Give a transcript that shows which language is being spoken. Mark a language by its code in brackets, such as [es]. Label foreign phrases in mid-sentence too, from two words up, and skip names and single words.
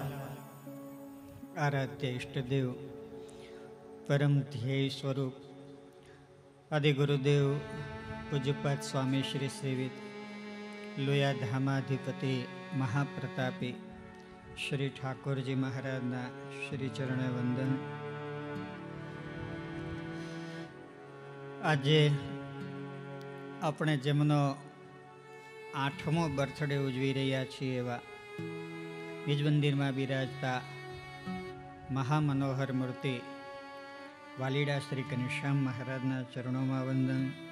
[gu] આરાધ્ય ઇષ્ટદેવ પરમ ધ્યેય સ્વરૂપ આદિ ગુરુદેવ પૂજ્યપાદ સ્વામી શ્રી સેવિત લોયા ધામાધિપતિ મહાપ્રતાપી શ્રી ઠાકુર જી મહારાજના શ્રી ચરણ વંદન। આજે આપણે જેમનો 8મો બર્થડે ઉજવી રહ્યા છીએ એવા નિજ મંદિરમાં બિરાજતા મહામનોહર મૂર્તિ વાલીડા શ્રી ઘનશ્યામ મહારાજના ચરણોમાં વંદન.